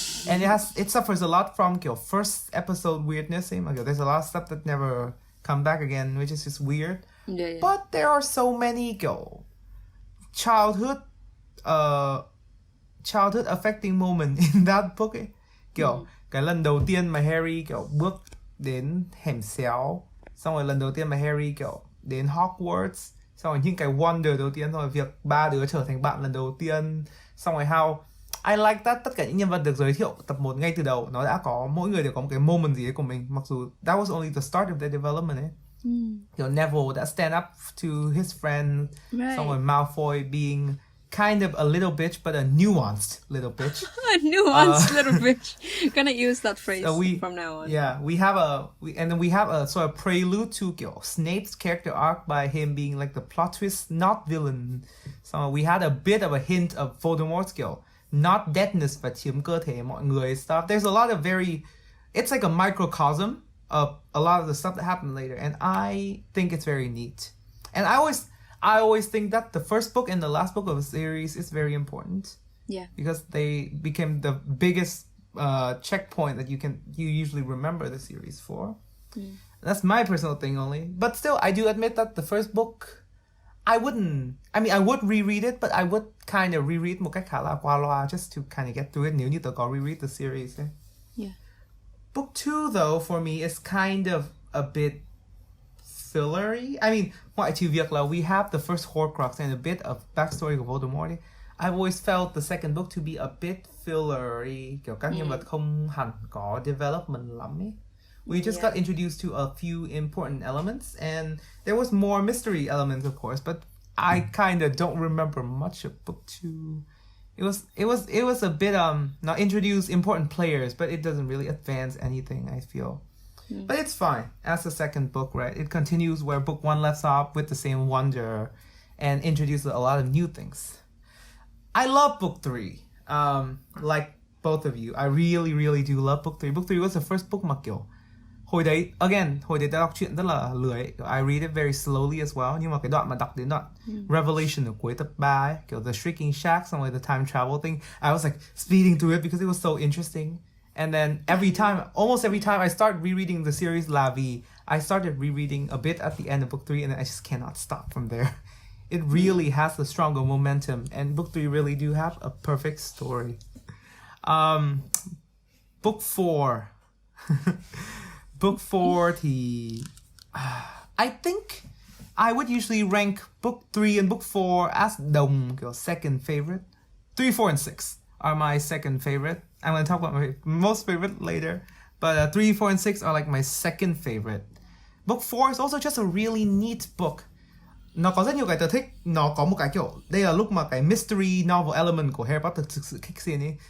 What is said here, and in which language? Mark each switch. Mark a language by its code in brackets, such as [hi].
[en] And it suffers a lot from kiểu first episode weirdness. There's a lot of stuff that never come back again, which is just weird. Yeah. But there are so many kiểu childhood affecting moment in that book ấy. [vi] Kiểu cái lần đầu tiên mà Harry kiểu bước đến hẻm xéo, xong rồi lần đầu tiên mà Harry kiểu đến Hogwarts, xong rồi những cái wonder đầu tiên, xong rồi việc ba đứa trở thành bạn lần đầu tiên, xong rồi [en] how I like that [vi] tất cả những nhân vật được giới thiệu tập 1 ngay từ đầu nó đã có, mỗi người đều có một cái moment gì đấy của mình, mặc dù [en] that was only the start of their development [vi] ấy. Kiểu Neville đã [en] stand up to his friend, [vi] xong rồi [en] Malfoy being kind of a little bitch, but a nuanced little bitch. A nuanced little bitch. Gonna use that phrase from now on. Yeah, we have a sort of prelude to kiểu Snape's character arc by him being like the plot twist, not villain. So we had a bit of a hint of Voldemort's kiểu not deadness [vi] và chiếm cơ thể mọi người [en] stuff. There's a lot of it's like a microcosm of a lot of the stuff that happened later, and I think it's very neat. And I always think that the first book and the last book of the series is very important. Yeah. Because they became the biggest checkpoint that you usually remember the series for. That's my personal thing only. But still, I do admit that the first book, I would reread it, but I would kind of reread [vi] một cách khá là qua loa [en] just to kind of get through it [vi] nếu như tớ có [en] reread the series. Yeah. Book 2, though, for me, is kind of a bit fillery. I mean, [vi] ngoại trừ việc là [en] we have the first Horcrux and a bit of backstory của Voldemort, I've always felt the second book to be a bit fillery. [vi] Kiểu các nhân vật không hẳn có development lắm ấy. [en] We just got introduced to a few important elements, and there was more mystery elements, of course, but I kind of don't remember much of book 2. It was a bit not introduce important players, but it doesn't really advance anything, I feel. But it's fine as the second book, right? It continues where book 1 left off with the same wonder and introduces a lot of new things. I love book 3. Like both of you, I really, really do love book 3. Book 3 was the first book [vi] mà kiểu hồi đấy ta đọc truyện rất là lười ấy. [en] I read it very slowly as well, [vi] nhưng mà cái đoạn mà đọc đến đoạn Revelation ở cuối tập 3 ấy, [en] kiểu the Shrieking Shack, [vi] xong rồi [en] the time travel thing, I was like speeding through it because it was so interesting. And then almost every time I start rereading the series La Vie, I started rereading a bit at the end of book 3, and then I just cannot stop from there. It really has a stronger momentum, and book 3 really do have a perfect story. Book 4. Book 4 thì I think I would usually rank book 3 and book 4 as [vi] đồng, kiểu [en] second favorite. 3, 4, and 6 are my second favorite. I'm going to talk about my most favorite later. But 3, 4, and 6 are like my second favorite. Book 4 is also just a really neat book. [vi] Nó có rất nhiều cái tớ thích. Nó có một cái kiểu, đây là lúc mà cái mystery novel element của Harry Potter thực sự [en] kicks in [vi] ấy.